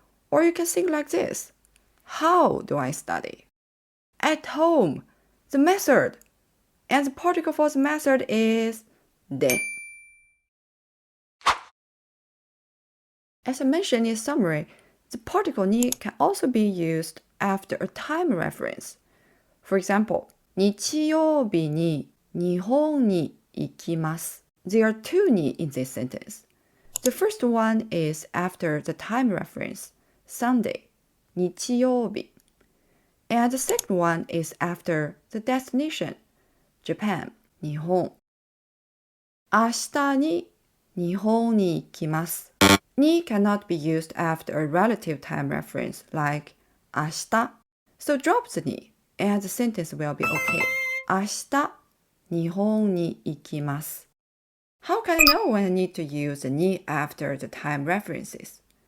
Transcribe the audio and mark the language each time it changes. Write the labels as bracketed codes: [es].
[en] Or you can think like this. How do I study? At home. The method. And the particle for the method is で. As I mentioned in summary, the particle ni can also be used after a time reference. For example, [ja] 日曜日に日本に行きます。 [en] There are 2 ni in this sentence. The first one is after the time reference, Sunday, 日曜日. And the second one is after the destination, Japan, 日本. [ja] 明日に日本に行きます。 [en] Ni cannot be used after a relative time reference like 明日. So drop the ni and the sentence will be okay. [ja] 明日日本に行きます。 [en] How can I know when I need to use the ni after the time references?